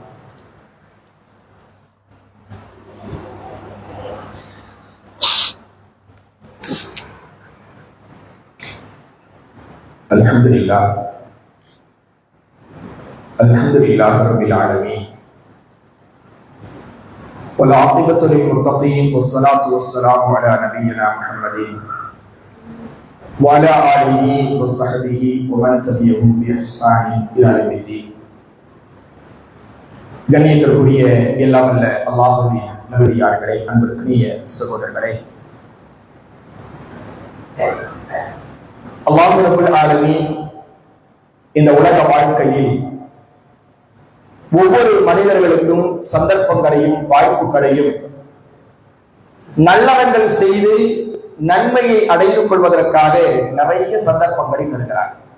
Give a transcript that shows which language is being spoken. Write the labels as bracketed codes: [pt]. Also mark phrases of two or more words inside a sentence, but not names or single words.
[ar] الحمد لله الحمد لله رب العالمين والعاقبة للمتقين والصلاة والسلام على نبينا محمد وعلى آله وصحبه ومن تبعهم بإحسان إلى يوم الدين. [ta] கண்ணியத்திற்குரிய எல்லாம் வல்ல அல்லாஹ்வின் நல்லடியார்களே, அன்பிற்குரிய சகோதரர்களே, [ar] الله رب العالمين [ta] இந்த உலக வாழ்க்கையில் ஒவ்வொரு மனிதர்களுக்கும் சந்தர்ப்பங்களையும் வாய்ப்புகளையும் நல்லவர்கள் செய்து நன்மையை அடைந்து கொள்வதற்காக நிறைய சந்தர்ப்பங்களை தருகிறார்.